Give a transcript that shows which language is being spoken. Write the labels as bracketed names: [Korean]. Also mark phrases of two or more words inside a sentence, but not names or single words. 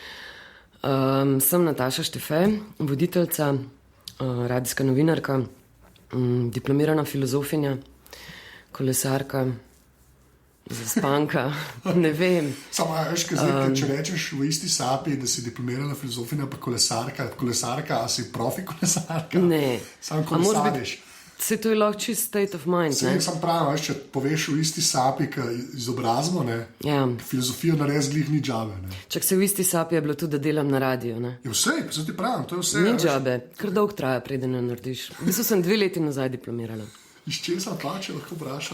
[Slovenian] Sem Nataša Štefe, voditeljca, radijska novinarka, diplomirana filozofinja, kolesarka, zaspanka, ne vem. Samo, veš, če rečeš v isti sapi, da si diplomirana filozofinja pa kolesarka, a si profi kolesarka? Ne. Samo kolesariš. Se to je lahko čist [English] state of mind, [Slovenian] ne? Sam pravim, veš, če poveš v isti sapi, izobrazbo, ne? Ja. Filozofijo nares glih ni džabe, ne? Čak se v isti sapi je bilo tudi, da delam na radiju, ne? Je vse, pa ti pravim, to je vse. Ni džabe, kar dolg traja, preden jo narediš. V bistvu sem 2 leti nazaj diplomirala. Iz česa plače lahko vprašam?